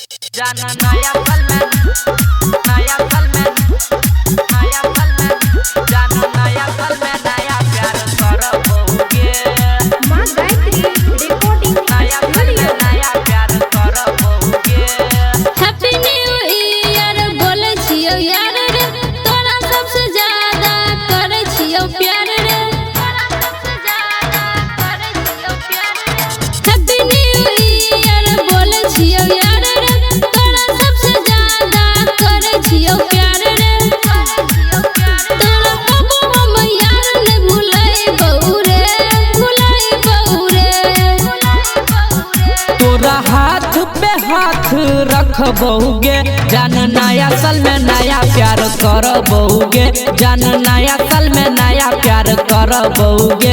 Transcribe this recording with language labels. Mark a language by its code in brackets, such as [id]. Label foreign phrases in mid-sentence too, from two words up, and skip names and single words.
[mai] जाना नया पल में, नया पल में, नया पल में, जाना नया पल में नया प्यार करबोगे। माँ गायत्री रिकॉर्डिंग नया पल में नया प्यार करबोगे। [en] Happy New Year [mai] बोले छियो यार रे, तोरा सबसे ज्यादा करे छियो प्यार रे, तोरा सबसे ज्यादा करे छियो प्यार रे। [en] Happy New Year [mai] बोले छियो यार रे, तोरा सबसे ज्यादा करे छियो प्यार रे, करे छियो प्यार रे। तोरा कबो हम यार ने भुलाई बहु रे, भुलाई बहु रे, भुलाई बहु रे। तोरा हाथ पे हाथ रखबोगे, जान नया साल में नया प्यार करबोगे, जान नया साल में नया प्यार करबोगे।